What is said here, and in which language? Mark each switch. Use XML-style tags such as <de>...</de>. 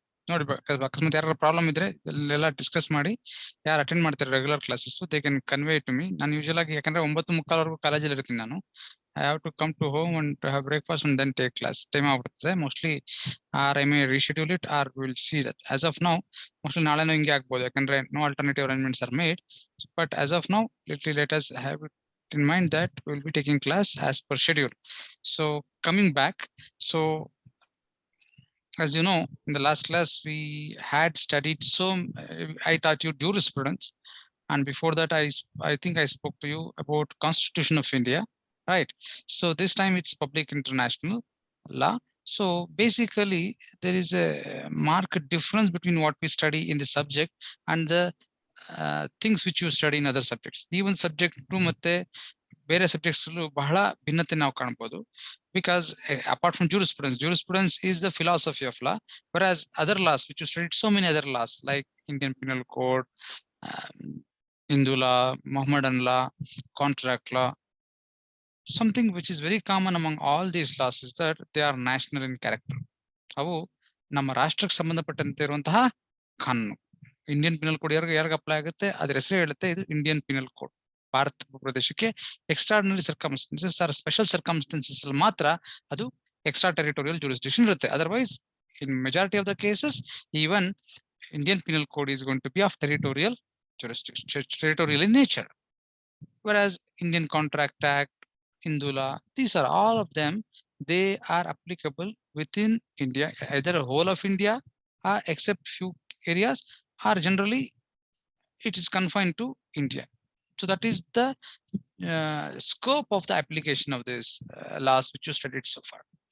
<kn>ನೋಡಿ, ಅಕಸ್ಮಾತ್ ಯಾರು ಪ್ರಾಬ್ಲಮ್ ಇದ್ರೆ ಎಲ್ಲ ಡಿಸ್ಕಸ್ ಮಾಡಿ ಯಾರು ಅಟೆಂಡ್ ಮಾಡ್ತಾರೆ regular classes</kn> <en>They can convey to me.</en> <kn>ನಾನು ಯೂಶಲ್ ಆಗಿ ಯಾಕಂದ್ರೆ 9:45 ಕಾಲೇಜಲ್ಲಿ ಇರ್ತೀನಿ ನಾನು.</kn> <en>I have to come to home and have breakfast and then take class.</en> <kn>Time ಆಗ್ಬಿಡ್ತದೆ mostly.</kn> <en>Or I may reschedule it or will see that. As of now mostly</en> <kn>ನಾಳೆನೂ ಹಿಂಗೆ ಆಗ್ಬೋದು, ಯಾಕಂದ್ರೆ</kn> <en>No alternative arrangements are made. But as of now let us have it in mind that we will be taking class as per schedule. So coming back, so as you know, in the last class we had studied I taught you jurisprudence, and before that I think I spoke to you about Constitution of India, right? So this time it's public international law. So basically there is a marked difference between what we study in the subject and the things which you study in other subjects. Even subject 2</en> <kn>ಮತ್ತೆ ಬೇರೆ subjects ಬಹಳ ಭಿನ್ನತೆ ನಾವು ಕಾಣಬಹುದು.</kn> <en>Because apart from jurisprudence is the philosophy of law, whereas other laws which you studied, so many other laws like Indian Penal Code, Hindu law, Mohammedan law, contract law, something which is very common among all these laws is that they are national in character.</en> <kn>ಅವು ನಮ್ಮ ರಾಷ್ಟ್ರಕ್ಕೆ ಸಂಬಂಧಪಟ್ಟಂತೆ ಇರುವಂತಹ ಕಾನೂನು. Indian penal code ಯಾರಿಗೆ apply ಆಗುತ್ತೆ ಅದ್ರ ಹೆಸರು ಹೇಳುತ್ತೆ, ಇದು ಇಂಡಿಯನ್ ಪಿನಲ್ ಕೋಡ್. ಭಾರತ ಪ್ರದೇಶಕ್ಕೆ</kn> <en>extraordinary circumstances or special circumstances</en> <kn>ಅಲ್ಲಿ ಮಾತ್ರ ಅದು ಎಕ್ಸ್ಟ್ರಾ ಟೆರಿಟೋರಿಯಲ್ ಜೂರಿಸ್ಡಿಕ್ಷನ್ ಇರುತ್ತೆ.</kn> <en>Otherwise in majority of the cases even Indian penal code is going to be of territorial jurisdiction, territorial in nature. Whereas Indian Contract Act, Hindu law, these are all of them, they are applicable within India, either a whole of India or except few areas, or generally it is confined to India. So that is the scope of the application of this laws which you studied so far.</en>